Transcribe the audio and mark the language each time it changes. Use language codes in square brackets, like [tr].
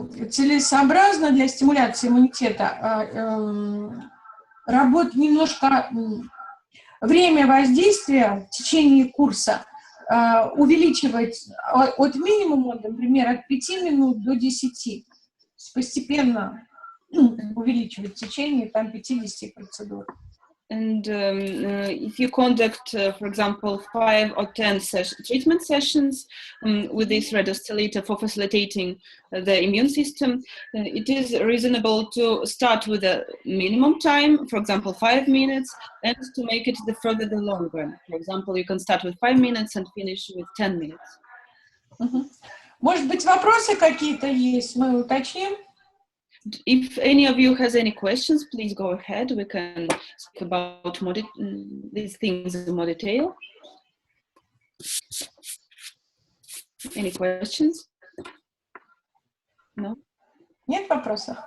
[ru] Целесообразно для стимуляции иммунитета работать немножко время воздействия в течение курса увеличивать от минимума, например, от 5 минут до 10, постепенно увеличивать в течение 50 процедур. [en] And if you conduct, for example, 5 or 10 treatment sessions with this red oscillator for facilitating the immune system, it is reasonable to start with a minimum time, for example, 5 minutes, and to make it the further the longer. For example, you can start with 5 minutes and finish with 10 minutes. [ru] Может быть, вопросы какие-то есть? Мы уточним. [en] If any of you has any questions, please go ahead. We can speak about these things in more detail. Any questions? No? [ru] Нет вопросов?